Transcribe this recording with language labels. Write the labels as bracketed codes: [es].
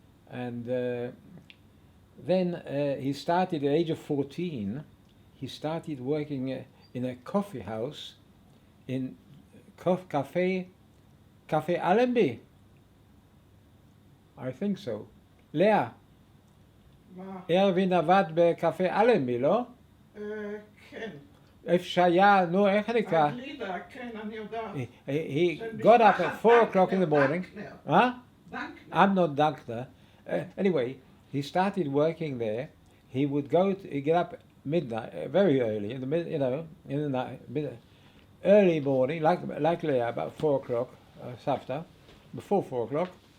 [en] And then he started at the age of 14. He started working in a coffee house in Cafe Allenby. I think so. Leah. [he] מה? ארווין עבד בקפה אלנבי, לא? כן. איפה שהיה, נו, איך נקרא? הגלידה, כן, אני יודעת. [en] He got up at 4 o'clock in the morning. Huh? [he] דנקנר. [en] I'm not Dankner. Anyway, he started working there. He would he'd get up at midnight, very early, in the night, early morning, like Leah, about 4 o'clock, Safta, before 4 o'clock.